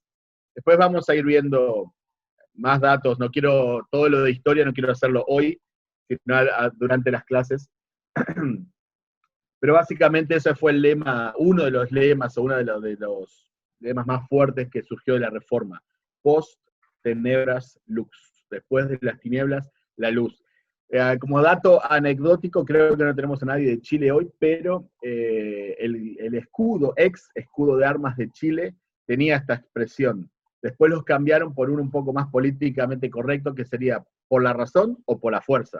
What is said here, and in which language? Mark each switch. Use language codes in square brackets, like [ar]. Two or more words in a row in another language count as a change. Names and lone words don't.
[es] Después vamos a ir viendo más datos, no quiero, todo lo de historia no quiero hacerlo hoy, sino durante las clases. Pero básicamente ese fue el lema, uno de los lemas o uno de los lemas más fuertes que surgió de la Reforma. [la] Post tenebras lux. [es] Después de las tinieblas, la luz. Como dato anecdótico, creo que no tenemos a nadie de Chile hoy, pero el escudo, ex escudo de armas de Chile, tenía esta expresión. Después los cambiaron por uno un poco más políticamente correcto, que sería por la razón o por la fuerza.